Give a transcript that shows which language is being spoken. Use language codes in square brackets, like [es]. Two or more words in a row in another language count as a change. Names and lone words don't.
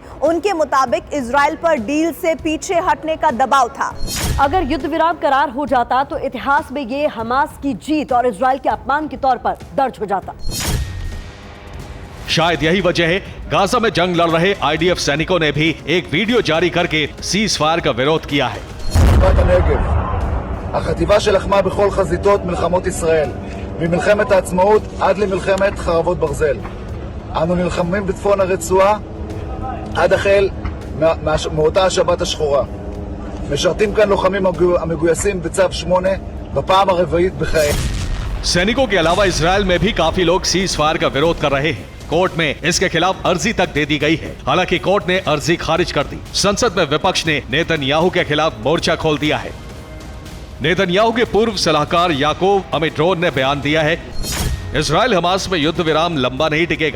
[hi] उनके मुताबिक इजराइल पर डील से पीछे हटने का दबाव था। अगर युद्ध विराम करार हो जाता तो इतिहास में ये हमास की जीत और इजराइल के अपमान के तौर पर दर्ज हो जाता। शायद यही वजह है गाजा में जंग लड़ रहे आईडीएफ सैनिकों ने भी एक वीडियो जारी करके [en] cease fire [hi] का विरोध किया है। [he] החטיבה שלחמה בכל חזיתות מלחמות ישראל, ממלחמת העצמאות עד למלחמת חרבות ברזל. אנו נלחמים בצפון הרצועה עד החל מאותה השבת השחורה. משרתים כאן לוחמים המגויסים בצו 8 בפעם הרביעית בחייהם. [hi] सैनिकों के अलावा इजराइल में भी काफी लोग [en] cease fire [hi] का विरोध कर रहे हैं। कोर्ट में इसके खिलाफ अर्जी तक दे दी गई है। हालांकि कोर्ट ने अर्जी खारिज कर दी। संसद में विपक्ष ने नेतन्याहू के खिलाफ मोर्चा खोल दिया है। नेतन्याहू के पूर्व सलाहकार याकूब अमिट्रोन ने बयान दिया है, इजराइल हमास में युद्ध विराम लंबा नहीं टिकेगा।